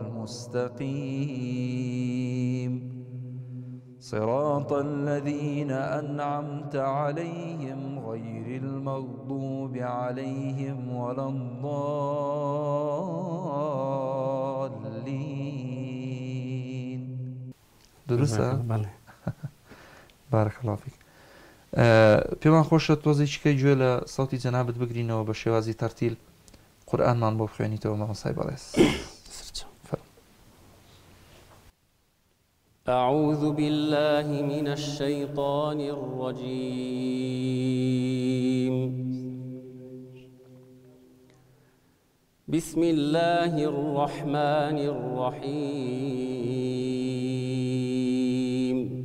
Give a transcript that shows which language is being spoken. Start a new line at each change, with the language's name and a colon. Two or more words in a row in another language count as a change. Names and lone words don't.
Arabic: المستقيم صراط الذين أنعمت عليهم غير المغضوب عليهم ولا الضالين. درسته؟ بارك الله فيك.
Central Kurdish: پێمان خۆشە تۆزێکیکەی گوێ لە سەوتی جەنابەت بگرینەوە بە شێوازی تەرتیل قورئانمان بۆ بخوێنیتەوە مامۆستای بەڕێز.
Arabic: أعوذ بالله من الشيطان الرجيم. بسم الله الرحمن الرحيم.